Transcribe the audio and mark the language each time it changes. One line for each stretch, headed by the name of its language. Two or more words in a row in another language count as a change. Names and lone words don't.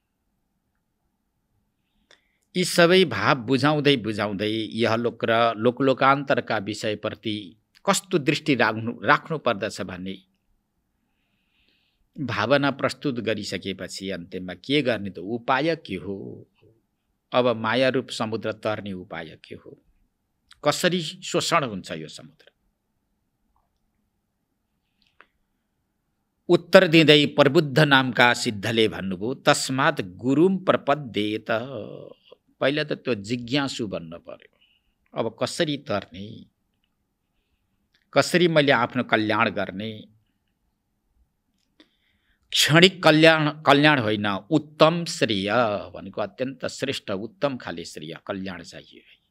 Nepali: यी सबै भाव बुझाउँदै बुझाउँदै यहलोक र लोकलोकान्तरका विषयप्रति कस्तो दृष्टि राख्नु पर्दछ भन्ने भावना प्रस्तुत गरिसकेपछि अन्त्यमा के गर्ने त उपाय के हो? अब माया रूप समुद्र तर्ने उपाय के हो? कसरी शोषण हुन्छ यो समुद्र? उत्तर दिँदै प्रबुद्ध नामका सिद्धले भन्नुभयो
Sanskrit: तस्मात् गुरुम प्रपद्येत।
Nepali: पहिला त त्यो जिज्ञासु बन्न पर्यो। अब कसरी तर्ने, कसरी मैले आफ्नो कल्याण गर्ने? क्षणिक कल्याण होइन, उत्तम श्रेय भनेको अत्यन्त श्रेष्ठ उत्तम खाले श्रेय कल्याण चाहिए।